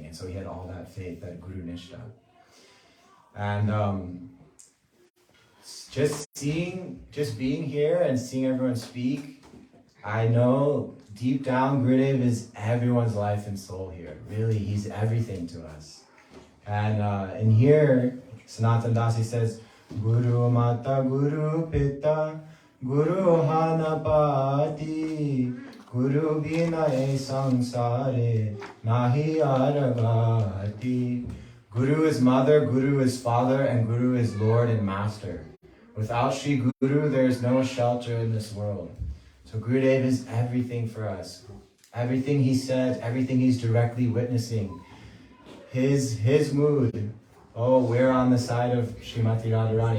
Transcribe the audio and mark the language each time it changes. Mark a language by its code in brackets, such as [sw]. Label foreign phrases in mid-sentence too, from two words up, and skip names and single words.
[en] And so he had all that faith, that Guru Nishta. And just being here and seeing everyone speak, I know deep down Gurudev is everyone's life and soul here. Really, he's everything to us. And in here, Sanatan Dasi says, [bn] গুরু মাতা গুরু পিতা গুরু হানাপতি গুরু বিনা এ সংসারে নাহি আরগতি. [en] Guru is mother, Guru is father, and Guru is Lord and master. Without Sri Guru, there is no shelter in this world. So Gurudev is everything for us. Everything he said, everything he's directly witnessing. His mood, oh, we're on the side of Srimati Radharani.